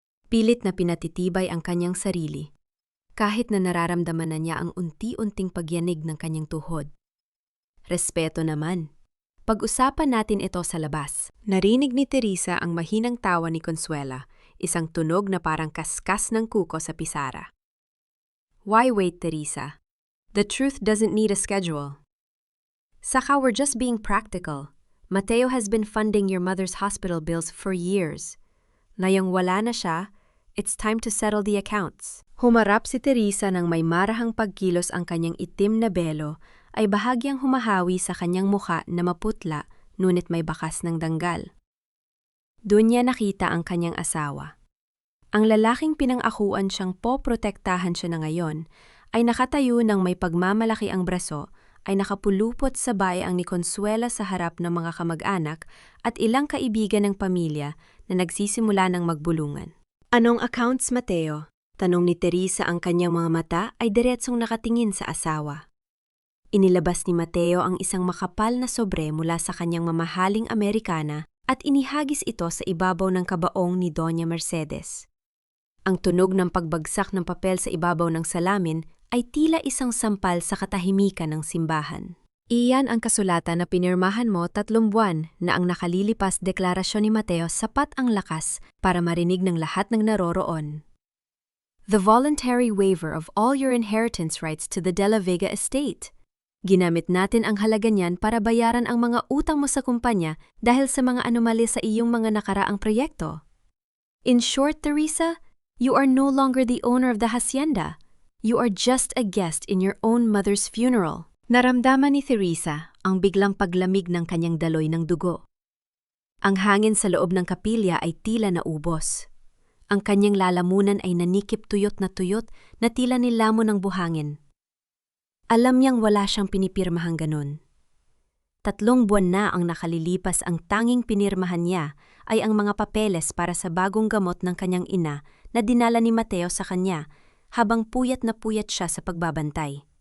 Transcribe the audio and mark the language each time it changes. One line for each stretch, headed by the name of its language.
Filipino: Pilit na pinatitibay ang kanyang sarili, kahit na nararamdaman na niya ang unti-unting pagyanig ng kanyang tuhod. Respeto naman. Pag-usapan natin ito sa labas. Narinig ni Theresa ang mahinang tawa ni Consuela, isang tunog na parang kaskas ng kuko sa pisara.
English: Why wait, Theresa? The truth doesn't need a schedule.
Filipino: Saka
English: we're just being practical. Mateo has been funding your mother's hospital bills for years.
Filipino: Ngayong wala na siya,
English: it's time to settle the accounts.
Filipino: Humarap si Theresa nang may marahang pagkilos ang kanyang itim na belo ay bahagyang humahawi sa kanyang mukha na maputla ngunit may bakas ng danggal. Doon niya nakita ang kanyang asawa. Ang lalaking pinang-akuan siyang poprotektahan siya na ngayon ay nakatayo ng may pagmamalaki ang braso, ay nakapulupot sa bae ang ni Consuela sa harap ng mga kamag-anak at ilang kaibigan ng pamilya na nagsisimula ng magbulungan. Anong accounts, Mateo? Tanong ni Theresa, ang kanyang mga mata ay diretsong nakatingin sa asawa. Inilabas ni Mateo ang isang makapal na sobre mula sa kanyang mamahaling Amerikana at inihagis ito sa ibabaw ng kabaong ni Doña Mercedes. Ang tunog ng pagbagsak ng papel sa ibabaw ng salamin ay tila isang sampal sa katahimikan ng simbahan. Iyan ang kasulatan na pinirmahan mo 3 buwan na ang nakalilipas deklarasyon ni Mateo sapat ang lakas para marinig ng lahat ng naroroon.
English: The voluntary waiver of all your inheritance rights to the De La Vega estate.
Filipino: Ginamit natin ang halaga niyan para bayaran ang mga utang mo sa kumpanya dahil sa mga anomalya sa iyong mga nakaraang proyekto.
English: In short, Theresa, you are no longer the owner of the hacienda. You are just a guest in your own mother's funeral.
Filipino: Naramdaman ni Theresa ang biglang paglamig ng kanyang daloy ng dugo. Ang hangin sa loob ng kapilya ay tila naubos. Ang kanyang lalamunan ay nanikip tuyot na tila nilamon ng buhangin. Alam niyang wala siyang pinipirmahang ganon. 3 buwan na ang nakalilipas, ang tanging pinirmahan niya ay ang mga papeles para sa bagong gamot ng kanyang ina na dinala ni Mateo sa kanya habang puyat na puyat siya sa pagbabantay.